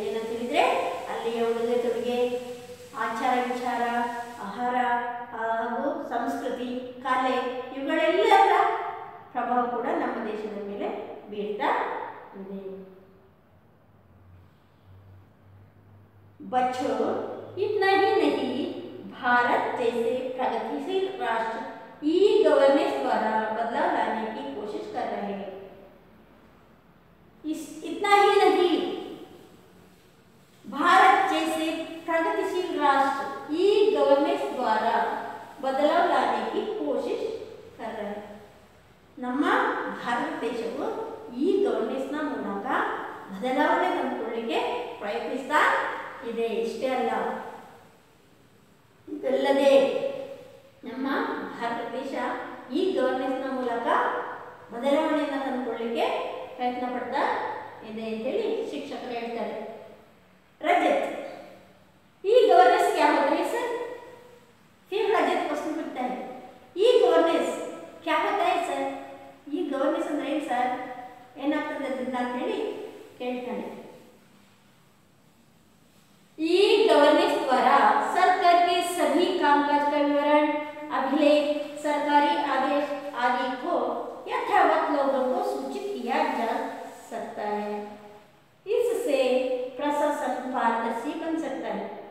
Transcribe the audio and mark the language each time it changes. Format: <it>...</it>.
<kn>ಏನಂತ ಹೇಳಿದ್ರೆ ಅಲ್ಲಿಯ ಉಡುಗೆ ತೊಡುಗೆ, ಆಚಾರ ವಿಚಾರ, ಆಹಾರ ಹಾಗೂ ಸಂಸ್ಕೃತಿ, ಕಲೆ ಇವುಗಳೆಲ್ಲರ ಪ್ರಭಾವ ಕೂಡ ನಮ್ಮ ದೇಶದ ಮೇಲೆ ಬೀರ್ತಾ ಇದೆ.</kn> <hi>बच्चों, इतना ही नहीं, भारत जैसे प्रगतिशील राष्ट्र ई गवर्नेंस द्वारा बदलाव लाने की कोशिश कर रहे हैं. इतना ही नहीं, भारत जैसे प्रगतिशील राष्ट्र ई गवर्नेंस द्वारा बदलाव लाने की कोशिश कर रहे हैं.</hi> <kn>ನಮ್ಮ ಭಾರತ ದೇಶವು ಈ ಗವರ್ನೆನ್ಸ್ನ ಮೂಲಕ ಬದಲಾವಣೆ ತಂದುಕೊಳ್ಳಲಿಕ್ಕೆ ಪ್ರಯತ್ನಿಸ್ತಾ ಇದೆ. ಇಷ್ಟೇ ಅಲ್ಲ, ಇದಲ್ಲದೆ ನಮ್ಮ ಭಾರತ ದೇಶ ಈ ಗವರ್ನೆನ್ಸ್ನ ಮೂಲಕ ಬದಲಾವಣೆಯನ್ನು ತಂದುಕೊಳ್ಳಲಿಕ್ಕೆ ಪ್ರಯತ್ನ ಪಡ್ತಾ ಇದೆ ಅಂತೇಳಿ ಶಿಕ್ಷಕರು ಹೇಳ್ತಾರೆ.</kn> <hi>रजत, ई गवर्नेंस क्या होता है सर? फिर रजत प्रश्न पूछता है, ई गवर्नेंस क्या होता है सर?</hi> <kn>ई गवर्नेंस ಅಂದ್ರೆ ಏನು ಸರ್, ಏನಾಗ್ತದೆ ಅಂತ ಹೇಳಿ ಕೇಳ್ತಾನೆ.</kn> <hi>ई गवर्नेंस द्वारा सरकार के सभी कामकाज का विवरण, अभिलेख, सरकारी आदेश आदि को यथावत लोगों को सूचित किया जा सकता है. इससे प्रशासन पारदर्शी बन सकता है.</hi>